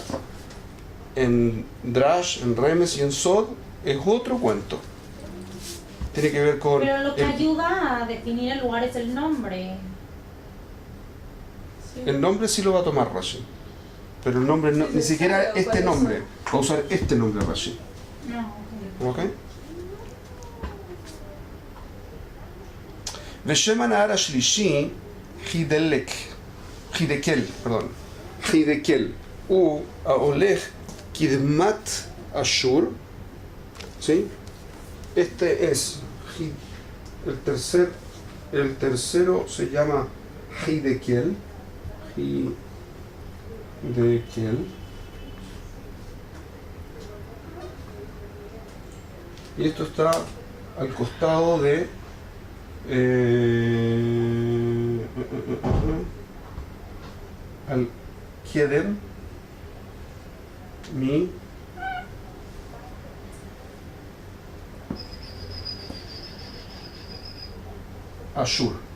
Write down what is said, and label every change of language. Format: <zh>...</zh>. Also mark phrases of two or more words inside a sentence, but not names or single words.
<es>En Drash, en Remes y en Sod es otro cuento. Tiene que ver con... Pero lo que ayuda a definir el lugar es el nombre. El nombre sí lo va a tomar Rashi. Pero el nombre no, ni siquiera este nombre. Va a usar este nombre Rashi. No. ¿Ok?</es> <he>ושם הנהר השלישי חידקל הוא ההולך קדמת אשור.</he> <es>¿Sí? Este es el tercero se llama Hidekel. Y esto está al costado de al</es> <he>קדם מי אשור.</he>